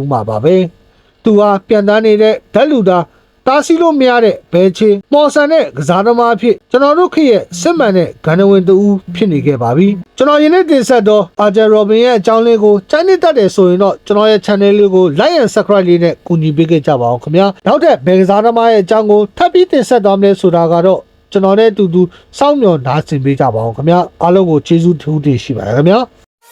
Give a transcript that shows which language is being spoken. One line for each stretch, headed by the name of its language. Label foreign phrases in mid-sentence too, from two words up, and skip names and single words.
Burmese: ဦးမှာပါပဲ။သူဟာပြန်တန်းနေတဲ့ဓာတ်လူသားတားဆီးလို့မရတဲ့ဘဲချင်းမော်ဆန်တဲ့ကစားသမားအဖြစ်ကျွန်တော်တို့ခေတ်ရဲ့စစ်မှန်တဲ့ဂန္ဓဝင်တူဖြစ်နေခဲ့ပါပြီကျွန်တော်ယနေ့တင်ဆက်တော့အာဂျာရောဘင်ရဲ့အကြောင်းလေးကိုစမ်းနှစ်တတ်တယ်ဆိုရင်တော့ကျွန်တော်ရဲ့ channel လေးကို
English: like and subscribe
Burmese: လေးနဲ့ကူညီပေးခဲ့ကြပါအောင်ခင်ဗျာနောက်ထပ်ဘယ်ကစားသမားရဲ့အကြောင်းကိုထပ်ပြီးတင်ဆက်သွားမလဲဆိုတာကတော့ကျွန်တော်နဲ့အတူတူစောင့်မျှော်နားဆင်ပေးကြပါအောင်ခင်ဗျာအားလုံးကိုကျေးဇူးထူးတင်ရှိပါတယ်ခင်ဗျာ